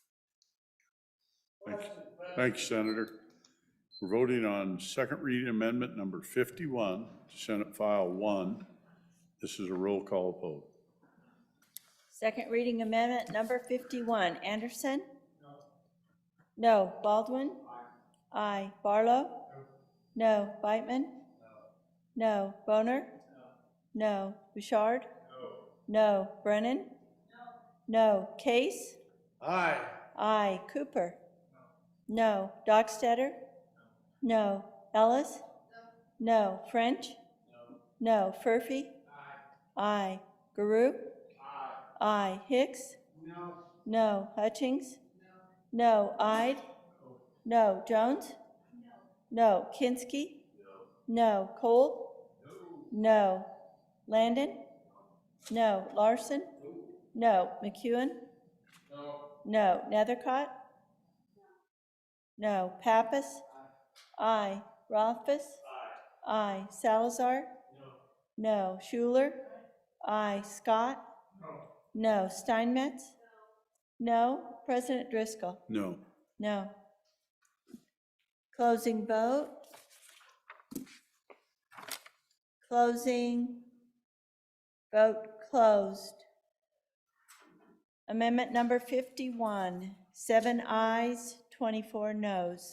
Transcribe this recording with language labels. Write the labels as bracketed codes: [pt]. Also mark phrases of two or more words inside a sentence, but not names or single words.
[en] Thank you, Senator. We're voting on second reading amendment number 51, Senate File 1. This is a roll call vote. Second reading amendment number 51. Anderson? No. Baldwin? Aye. Barlow? No. Beitman? No. Boner? No. Bouchard? No. Brennan? No. Case? Aye. Aye. Cooper? No. Dockstader? No. Ellis? No. French? No. Furphy? Aye. Guru? Aye. Hicks? No. Hutchings? No. Ide? No. Jones? No. Kinski? No. Cole? No. Landon? No. Larson? No. McEwen? No. Nethercott? No. Pappas? Aye. Rothfuss? Aye. Salazar? No. Schuler? Aye. Scott? No. Steinmetz? No. President Driscoll? No. No. Closing vote. Closing. Vote closed. Amendment number 51, 7 ayes, 24 noes.